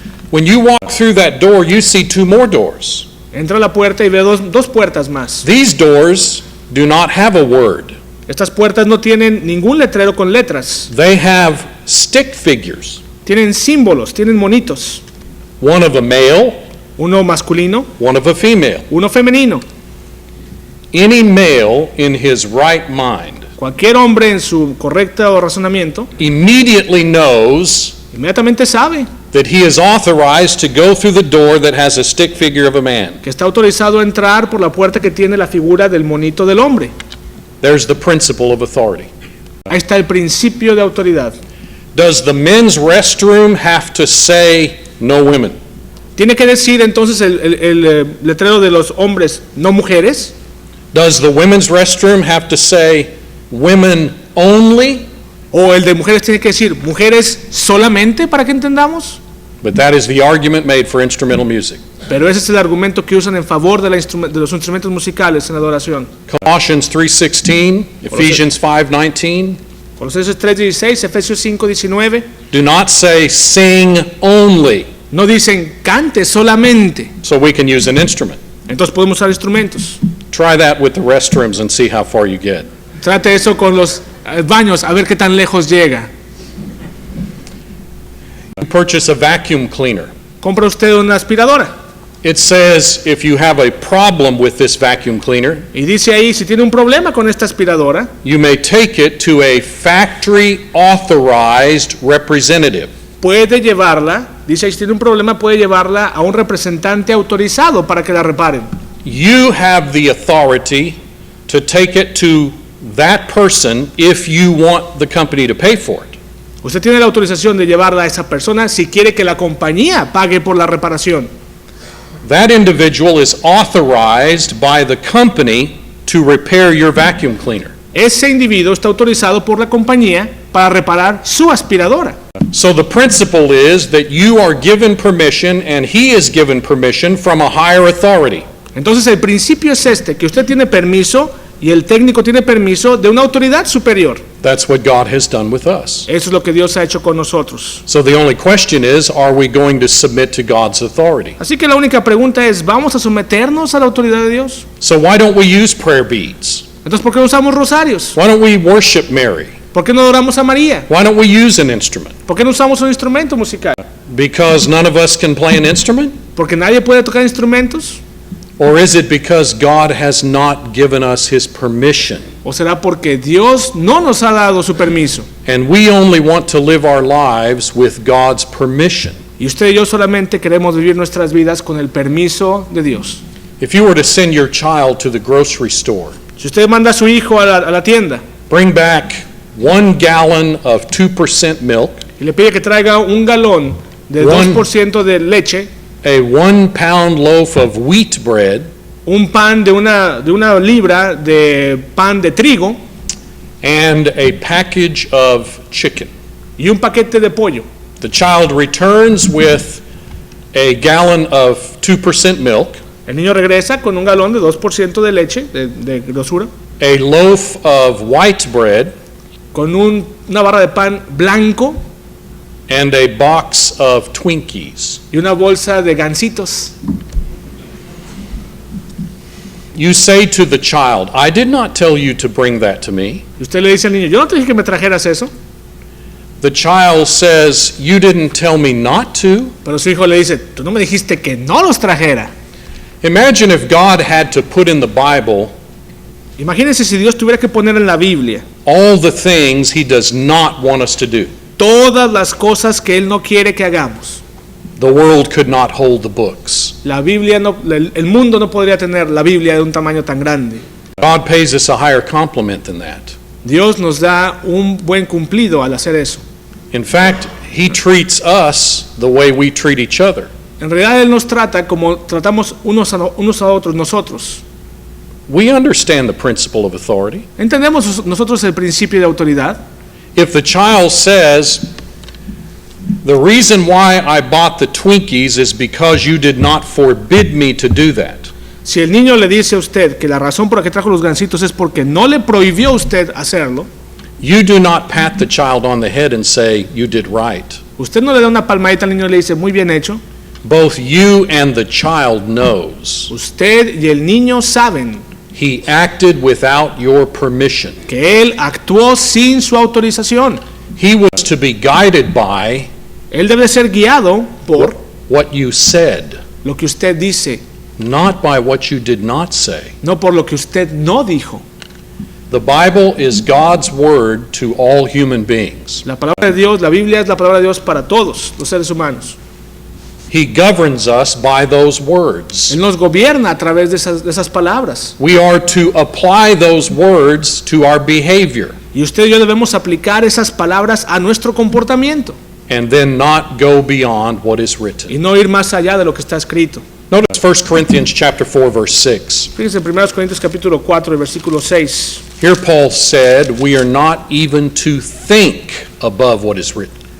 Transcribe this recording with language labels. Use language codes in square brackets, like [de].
[en] When you walk through that door, you see two more doors. [es] Entra a la puerta y ve dos puertas más. [en] These doors do not have a word. [es] Estas puertas no tienen ningún letrero con letras. [en] They have stick figures, [es] Tienen símbolos, tienen monitos. [en] one of a male, [es] Uno masculino, [en] one of a female. [es] uno femenino. [en] Any male in his right mind [es] Cualquier hombre en su correcto razonamiento [en] immediately knows [es] inmediatamente sabe [en] that he is authorized to go through the door that has a stick figure of a man. [es] que está autorizado a entrar por la puerta que tiene la figura del monito del hombre. [en] There's the principle of authority. [es] Ahí está el principio de autoridad. [en] Does the men's restroom have to say no women? [es] Tiene que decir entonces el letrero de los hombres, no mujeres. [en] Does the women's restroom have to say women only? [es] O el de mujeres tiene que decir mujeres solamente, para que entendamos. [en] But that is the argument made for instrumental music. [es] Pero ese es el argumento que usan en favor de los instrumentos musicales en adoración. [en] Colossians 3:16, Ephesians 5:19, [es] Colosenses 3:16, Efesios 5:19. [en] do not say sing only, [es] No dicen cante solamente. [en] so we can use an instrument. [es] Entonces podemos usar instrumentos. [en] Try that with the restrooms and see how far you get. [es] Trate eso con los baños, a ver qué tan lejos llega. [en] You purchase a vacuum cleaner. [es] Compra usted una aspiradora. [en] It says if you have a problem with this vacuum cleaner, [es] Y dice ahí, si tiene un problema con esta aspiradora, [en] you may take it to a factory authorized representative. [es] puede llevarla, dice ahí, si tiene un problema, puede llevarla a un representante autorizado para que la reparen. [en] You have the authority to take it to that person if you want the company to pay for it. [es] Usted tiene la autorización de llevarla a esa persona si quiere que la compañía pague por la reparación. [en] That individual is authorized by the company to repair your vacuum cleaner. [es] Ese individuo está autorizado por la compañía para reparar su aspiradora. [en] So the principle is that you are given permission and he is given permission from a higher authority. [es] Entonces el principio es este, que usted tiene permiso y el técnico tiene permiso de una autoridad superior. [en] That's what God has done with us. [es] Eso es lo que Dios ha hecho con nosotros. [en] So the only question is, are we going to submit to God's authority? [es] Así que la única pregunta es, ¿vamos a someternos a la autoridad de Dios? [en] So why don't we use prayer beads? [es] Entonces, ¿por qué no usamos rosarios? [en] Why don't we worship Mary? [es] ¿Por qué no adoramos a María? [en] Why don't we use an instrument? [es] ¿Por qué no usamos un instrumento musical? [en] Because none of us can play an instrument? [es] ¿Porque nadie puede tocar instrumentos? [en] Or is it because God has not given us his permission? [es] ¿O será porque Dios no nos ha dado su permiso? [en] And we only want to live our lives with God's permission. [es] Y usted y yo solamente queremos vivir nuestras vidas con el permiso de Dios. [en] If you were to send your child to the grocery store, [es] Si usted manda a su hijo a la tienda [en] bring back 1 gallon of 2% milk, [es] y le pide que traiga un galón de [en] One. [es] 2% de leche, [en] a 1 pound loaf of wheat bread, [es] un pan de una libra de pan de trigo [en] and a package of chicken. [es] y un paquete de pollo. [en] The child returns with a gallon of 2% milk, [es] El niño regresa con un galón de 2% de leche, de grosura, [en] a loaf of white bread, [es] con una barra de pan blanco [en] and a box of Twinkies. [es] y una bolsa de gansitos. [en] You say to the child, I did not tell you to bring that to me. [es] Y usted le dice al niño, yo no te dije que me trajeras eso, [en] The child says, you didn't tell me not to. [es] pero su hijo le dice, tú no me dijiste que no los trajera. [en] Imagine if God had to put in the Bible [es] Imagínense si Dios tuviera que poner en la Biblia [en] all the things he does not want us to do. [es] todas las cosas que Él no quiere que hagamos. [en] The world could not hold the books. [es] La Biblia el mundo no podría tener la Biblia de un tamaño tan grande. [en] God pays us a higher compliment than that. [es] Dios nos da un buen cumplido al hacer eso. [en] In fact, he treats us the way we treat each other. [es] En realidad Él nos trata como tratamos unos a otros nosotros. [en] We understand the principle of authority. [es] ¿Entendemos nosotros el principio de autoridad? [en] If the child says, the reason why I bought the Twinkies is because you did not forbid me to do that. [es] Si el niño le dice a usted que la razón por la que trajo los gansitos es porque no le prohibió a usted hacerlo, [en] You do not pat the child on the head and say, you did right. [es] usted no le da una palmadita al niño y le dice, muy bien hecho. [en] Both you and the child knows [es] Usted y el niño saben [en] He acted without your permission. [es] que Él actuó sin su autorización. [en] He was to be guided by [es] Él debe ser guiado por [en] what you said, [es] lo que usted dice, [en] not by what you did not say. [es] no por lo que usted no dijo. [en] The Bible is God's word to all human beings. [es] La palabra de Dios, la Biblia es la palabra de Dios para todos los seres humanos. [en] He governs us by those words. [es] Él nos gobierna a través de esas palabras. [en] We are to apply those words to our behavior [es] Y usted y yo debemos aplicar esas palabras a nuestro comportamiento [en] and then not go beyond what is written. [es] y no ir más allá de lo que está escrito. [en] Notice 1 Corinthians chapter 4 verse 6. [es] Fíjense en 1 Corintios capítulo 4, versículo 6. [en] Here Paul said, "We are not even to think above what is written."